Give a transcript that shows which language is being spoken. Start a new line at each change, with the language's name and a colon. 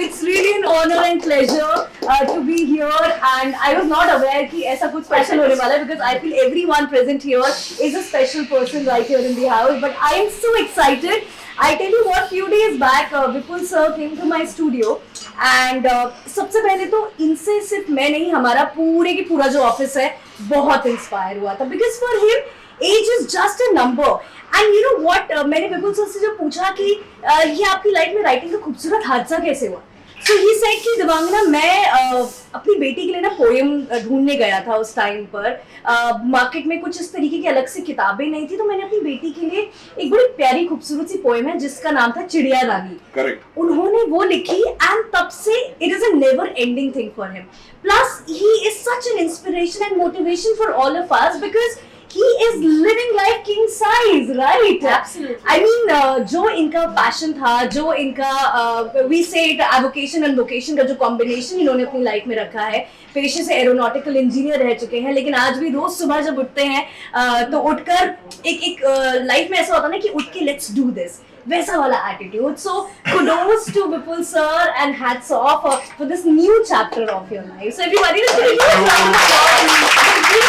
English: It's really an honor and pleasure to be here, and I was not aware
Hindi: कि ऐसा कुछ special होने वाला है,
English: because I feel everyone present here is a special person right here in the house. But I am so excited. I tell you what, few days back, Vipul sir came to my studio, and
Hindi: सबसे पहले तो इनसे सिर्फ मैं नहीं, हमारा पूरे की पूरा जो ऑफिस है बहुत इंस्पायर हुआ था,
English: because for him age is just a number. And you know what,
Hindi: मैंने विपुल सर से जब पूछा कि ये आपकी लाइफ में राइटिंग का खूबसूरत हादसा कैसे हुआ,
English: so he said
Hindi: कि दिवांगना, मैं अपनी बेटी के लिए ना पोएम ढूंढने गया था उस टाइम पर, मार्केट में कुछ इस तरीके की अलग से किताबें नहीं थी, तो मैंने अपनी बेटी के लिए एक बड़ी प्यारी खूबसूरत सी पोएम है जिसका नाम था चिड़िया रानी।
English: Correct.
Hindi: उन्होंने वो लिखी,
English: and
Hindi: तब से
English: It is a never ending thing for him. Plus he is such an inspiration and motivation for all of us, because he is living life king size, right? Absolutely. I mean,
Hindi: जो इनका passion था, जो इनका
English: we say it avocation and vocation
Hindi: का जो combination इन्होंने अपनी life में रखा है, पेशे से एरोनॉटिकल इंजीनियर रह चुके हैं, लेकिन आज भी रोज सुबह जब उठते हैं तो उठकर एक लाइफ में ऐसा होता है ना कि उठ के
English: let's do this,
Hindi: वैसा वाला attitude.
English: So kudos to Vipul sir and hats off for this new chapter of your life. So everybody, let's give a huge round of applause.